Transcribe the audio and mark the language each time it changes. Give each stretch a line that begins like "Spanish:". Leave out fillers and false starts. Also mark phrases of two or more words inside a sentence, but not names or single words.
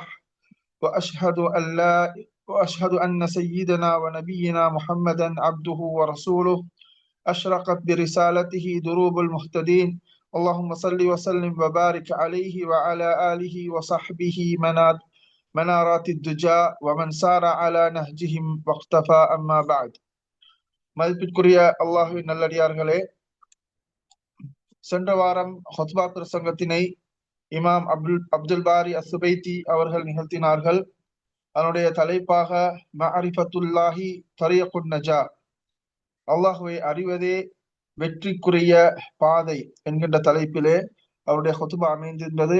Arabic: وأشهد أن لا وأشهد أن سيدنا ونبينا محمدا عبده ورسوله، أشرقت برسالته دروب المهتدين. اللهم صل وسلم وبارك عليه وعلى آله وصحبه منارات الدجى ومن سار على نهجهم واقتفى. أما بعد.
Tamil: மதிப்பிற்குரிய அல்லாஹுவின் நல்லடியார்களே, சென்ற வாரம் ஹுத்பா பிரசங்கத்தினை இமாம் அப்துல் பாரி அசுபைத்தி அவர்கள் நிகழ்த்தினார்கள். அதனுடைய தலைப்பாக மஅரிஃபத்துல்லாஹி தரீகுன் நஜா, அல்லாஹுவை அறிவதே வெற்றிக்குரிய பாதை என்கின்ற தலைப்பிலே அவருடைய ஹுத்பா அமைந்திருந்தது.